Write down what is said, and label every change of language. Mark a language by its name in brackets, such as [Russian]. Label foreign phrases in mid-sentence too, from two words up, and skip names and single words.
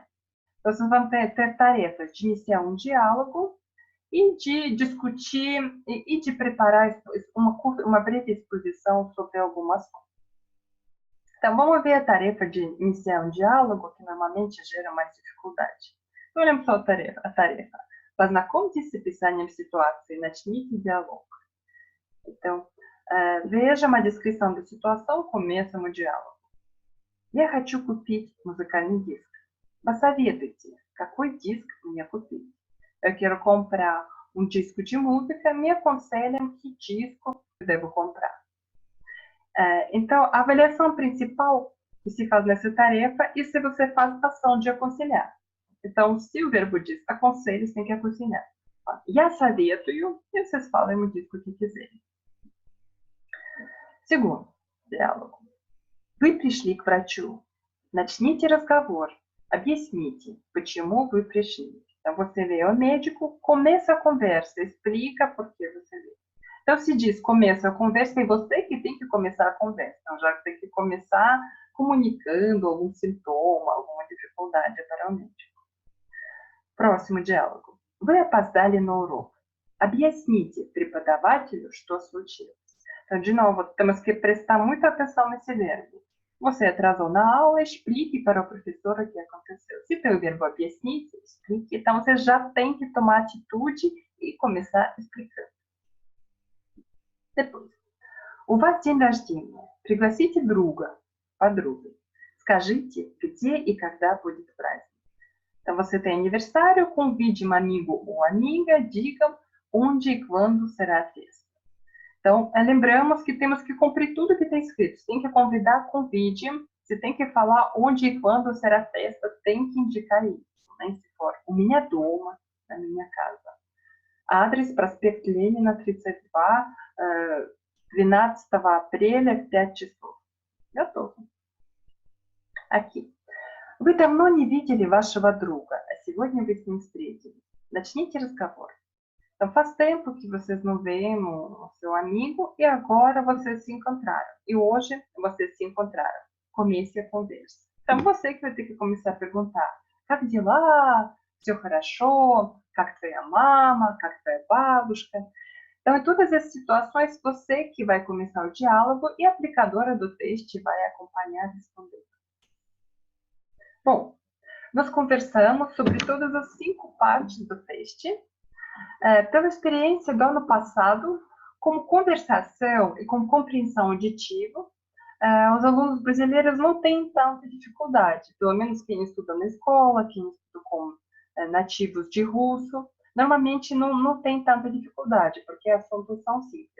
[Portuguese] Então, vocês vão ter tarefas de iniciar um diálogo e de discutir e de preparar uma breve exposição sobre algum assunto. Então, vamos ver a tarefa de iniciar um diálogo, que normalmente gera mais dificuldade. Então, olhamos só a tarefa. [Russian] Познакомьтесь с описанием ситуации, начните диалог. [Portuguese] Então, veja uma descrição da situação, começa o diálogo. [Russian] Я хочу купить музыкальный диск. Посоветуйте, какой диск мне купить? [Portuguese] Eu quero comprar um disco de música, me aconselham que disco eu devo comprar. Então, a avaliação principal que se faz nessa tarefa é se você faz ação de aconselhar. Então, se o verbo diz aconselho, você tem que aconselhar. [Russian] Я советую, [Portuguese] e vocês falam e dizem o que quiserem. [Russian] Segundo диалог. Вы пришли к врачу. Начните разговор. Объясните, почему вы пришли. [Portuguese] Então, você veio ao médico, começa a conversa, explica por que você veio. Então, se diz começa a conversa, é você que tem que começar a conversa. Então, já tem que começar comunicando algum sintoma, alguma dificuldade para o médico. [Russian] Próximo диалог. Вы опоздали на урок. Объясните преподавателю, что случилось. [Portuguese] Então, de novo, temos que prestar muita atenção nesse verbo. Você atrasou na aula, explique para o professor o que aconteceu. Se tem o verbo объяснить, explique. Então, você já tem que tomar atitude e começar explicando. Depois. [Russian] У вас день рождения. Пригласите друга, подругу. Скажите, где и когда будет праздник. [Portuguese] Então, você tem aniversário, convide um amigo ou amiga, digam onde e quando será a festa. Então, lembramos que temos que cumprir tudo que tem escrito. Se tem que convidar, convide. Se tem que falar onde e quando será a festa, tem que indicar isso. Né? Se for [Russian] у меня дома, [Portuguese] na minha casa. [Russian] Адрес, проспект Ленина, 32, 12 апреля в 5 часов. Готово. Aqui. Вы давно не видели вашего друга, а сегодня вы с ним встретились. Начните разговор. [Portuguese] Então, faz tempo que vocês não veem o seu amigo e agora vocês se encontraram. E hoje vocês se encontraram. Comece a conversa. Então, você que vai ter que começar a perguntar. [Russian] Как дела? Все хорошо? Как твоя мама? Как твоя бабушка? [Portuguese] Então, em todas essas situações, você que vai começar o diálogo e a aplicadora do texto vai acompanhar respondendo. Bom, nós conversamos sobre todas as 5 partes do texto. Pela experiência do ano passado, como conversação e como compreensão auditiva, os alunos brasileiros não têm tanta dificuldade, pelo menos quem estuda na escola, quem estuda com nativos de russo, normalmente não tem tanta dificuldade, porque assuntos são simples.